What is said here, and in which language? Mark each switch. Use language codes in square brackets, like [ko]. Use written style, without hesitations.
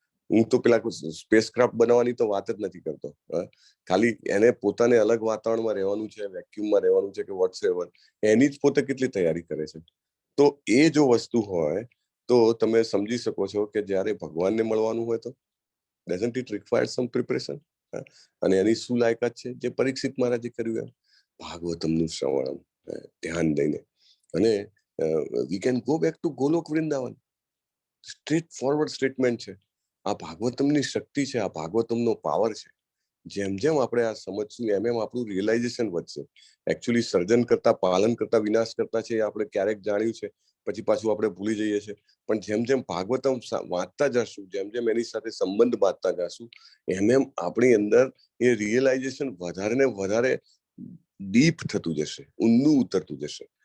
[gu] હું તો પેલા સ્પેસ ક્રાફ્ટ બનાવવાની તો વાત જ નથી કરતો. ખાલી એને પોતાને અલગ વાતાવરણમાં રહેવાનું છે, વેક્યુમમાં રહેવાનું છે કે વોટ્સએવર, એની જ પોતે કેટલી તૈયારી કરે છે. તો એ જો વસ્તુ હોય તો તમે સમજી શકો છો કે જ્યારે ભગવાનને મળવાનું હોય તો [en] doesn't it require some preparation? [gu] અને એની શું લાયકાત છે? જે પરીક્ષિત મહારાજે કર્યું એમ ભાગવતમનું શ્રવણ ધ્યાન દઈને. [en] અને we can go back to [gu] Golok Vrindavan. Straight forward statement છે. આ ભાગવતમની શક્તિ છે, આ ભાગવતમનો પાવર છે. જેમ જેમ આપણે આ સમજશું એમ એમ આપણું રિયલાઇઝેશન વધશે. એકચ્યુઅલી સર્જન કરતા, પાલન કરતા, વિનાશ કરતા છે એ આપણે ક્યારેક જાણ્યું છે, પછી પાછું આપણે ભૂલી જઈએ છીએ. પણ જેમ જેમ ભાગવતમ વાંચતા જશું, જેમ જેમ એની સાથે સંબંધ બાંધતા જશું, એમ એમ આપણી અંદર એ રિયલાઇઝેશન વધારે ને વધારે ડીપ થતું જશે, ઊંડું ઉતરતું જશે.